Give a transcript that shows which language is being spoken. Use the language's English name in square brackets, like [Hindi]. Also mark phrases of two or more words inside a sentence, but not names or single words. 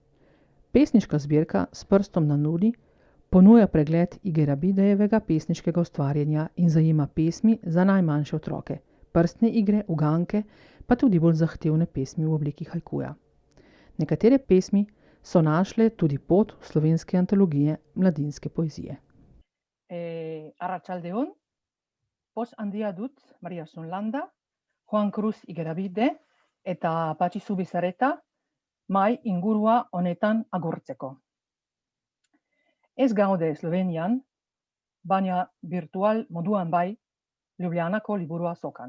[Slovenian] Pesniška zbirka S prstom na nudi Ponuja pregled Igerabidejevega pesniškega ustvarjanja in zajema pesmi za najmanjše otroke, prstne igre, uganke, pa tudi bolj zahtevne pesmi v obliki hajkuja. Nekatere pesmi so našle tudi pot v slovenske antologije mladinske poezije. [Basque] Arratsaldeon, poz handia dut Mariasun Landa, Juan Cruz Igerabide eta Patxi Zubizarreta mai ingurua honetan agurtzeko. Ez gaude Slovenian, baina virtual moduan bai Ljubljanako liburua azokan.